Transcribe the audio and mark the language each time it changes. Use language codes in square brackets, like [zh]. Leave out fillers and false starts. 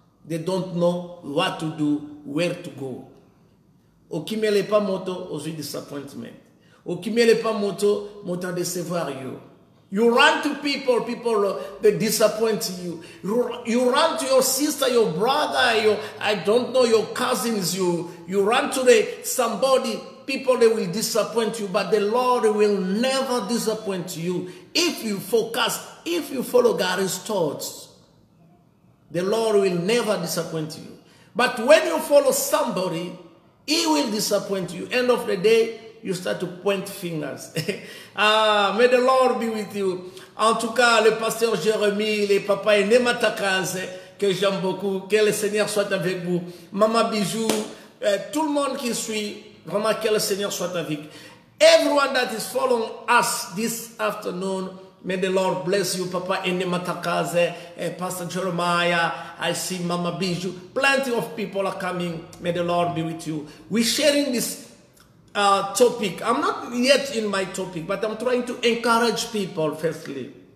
[en] They don't know what to do, where to go. [ln] Okimele pa moto, osu disappointment. Okimele pa moto, moto décevoir you. [en] You run to people, they disappoint you. You run to your sister, your brother, I don't know, your cousins. You run to somebody, people, they will disappoint you, but the Lord will never disappoint you. If you focus, if you follow God's thoughts, the Lord will never disappoint you. But when you follow somebody, he will disappoint you. End of the day, you start to point fingers. May the Lord be with you. [fr] En tout cas, le pasteur Jérémie, les papas et Nematakaze, que j'aime beaucoup, que le Seigneur soit avec vous. Maman Bijou, tout le monde qui suit, vraiment que le Seigneur soit avec. [en] Everyone that is following us this afternoon, may the Lord bless you, Papa Enematakaze, Pastor Jeremiah. I see Mama Bijou. Plenty of people are coming. May the Lord be with you. We're sharing this topic. I'm not yet in my topic, but I'm trying to encourage people firstly.